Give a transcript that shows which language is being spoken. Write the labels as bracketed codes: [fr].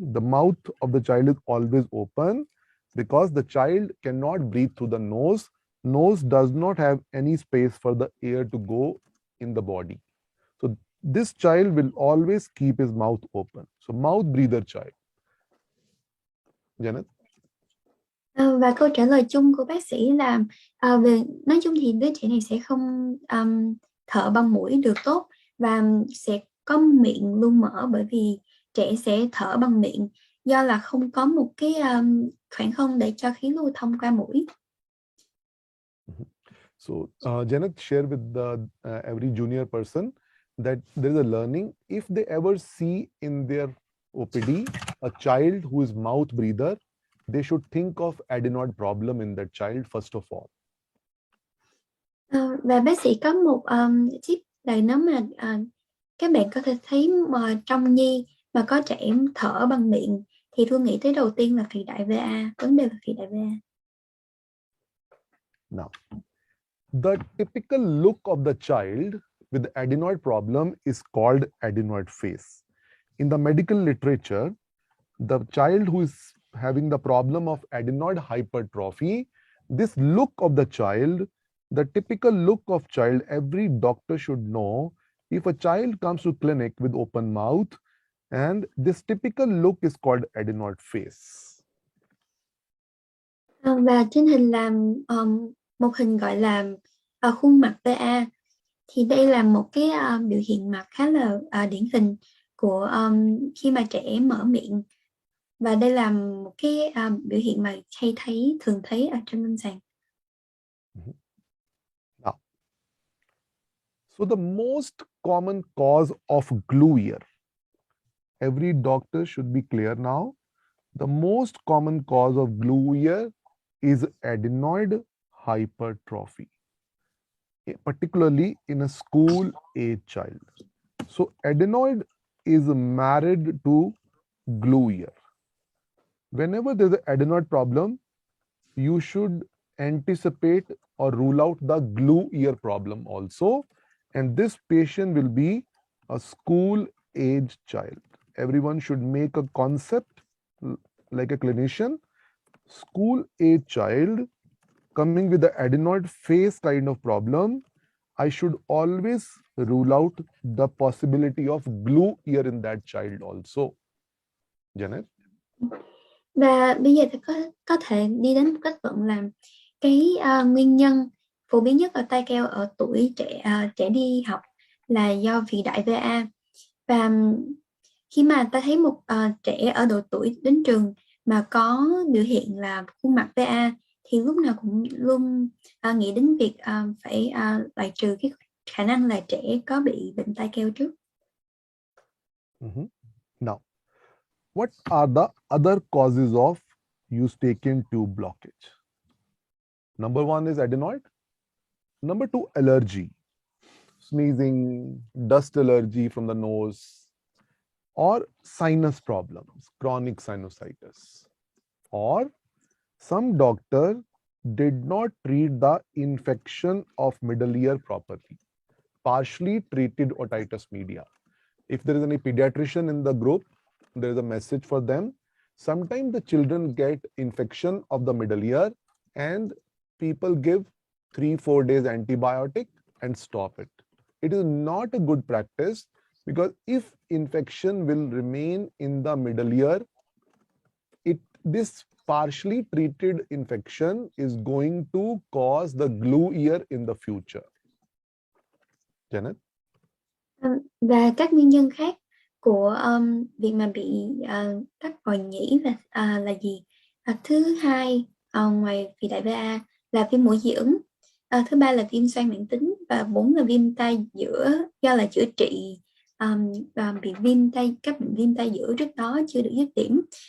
[en] The mouth of the child is always open because the child cannot breathe through the nose. Nose does not have any space for the air to go in the body. So this child will always keep his mouth open. So mouth breather child. Janet? [vi] Và câu trả lời chung của bác sĩ là về nói chung thì đứa trẻ này sẽ không thở bằng mũi được tốt và sẽ có miệng luôn mở, bởi vì trẻ sẽ thở bằng miệng do là không có một cái khoảng không để cho khí lưu thông qua mũi. [en] So Janet share with every junior person that there is a learning. If they ever see in their OPD a child who is mouth breather, they should think of adenoid problem in that child first of all. [vi] Và bác sĩ có một tip là nếu mà các bạn có thể thấy mà trong nhi mà có trẻ thở bằng miệng thì Thu nghĩ tới đầu tiên là phì đại VA, vấn đề về phì đại VA. [en] Now, the typical look of the child with the adenoid problem is called adenoid face. In the medical literature, the child who is having the problem of adenoid hypertrophy, this look of the child, the typical look of child, every doctor should know. If a child comes to clinic with open mouth, and this typical look is called adenoid face. [vi] Và trên hình là một hình gọi là khuôn mặt VA, thì đây là một cái biểu hiện mặt khá là điển hình của khi mà trẻ mở miệng, và đây là một cái biểu hiện mà thường thấy ở trên lâm sàng. [en] Now, so the most common cause of glue ear, every doctor should be clear now. The most common cause of glue ear is adenoid hypertrophy, particularly in a school age child. So adenoid is married to glue ear. Whenever there's an adenoid problem, you should anticipate or rule out the glue ear problem also. And this patient will be a school age child. Everyone should make a concept like a clinician. School age child coming with the adenoid face kind of problem, I should always rule out the possibility of glue ear in that child also. Janet? [vi] Và bây giờ thì có thể đi đến một kết luận là cái nguyên nhân phổ biến nhất ở tai keo ở tuổi trẻ đi học là do phì đại VA. Và khi mà ta thấy một trẻ ở độ tuổi đến trường mà có biểu hiện là khuôn mặt VA thì lúc nào cũng luôn nghĩ đến việc phải loại trừ cái khả năng là trẻ có bị bệnh tai keo trước. [en] Now, what are the other causes of eustachian tube blockage? Number one is adenoid. Number two, allergy, sneezing, dust allergy from the nose, or sinus problems, chronic sinusitis. Or some doctor did not treat the infection of middle ear properly, partially treated otitis media. If there is any pediatrician in the group, there is a message for them. Sometimes the children get infection of the middle ear and people give 3-4 days antibiotic and stop it. It is not a good practice, because if infection will remain in the middle ear, this partially treated infection is going to cause the glue ear in the future. Janet? [vi] Và các nguyên nhân khác của việc mà bị tắc vòi nhĩ là gì? Thứ hai, ngoài phì đại VA là viêm mũi dị ứng. Thứ ba là viêm xoang mãn tính, và 4 là viêm tai giữa do là chữa trị bị các bệnh viêm tai giữa trước đó chưa được dứt điểm.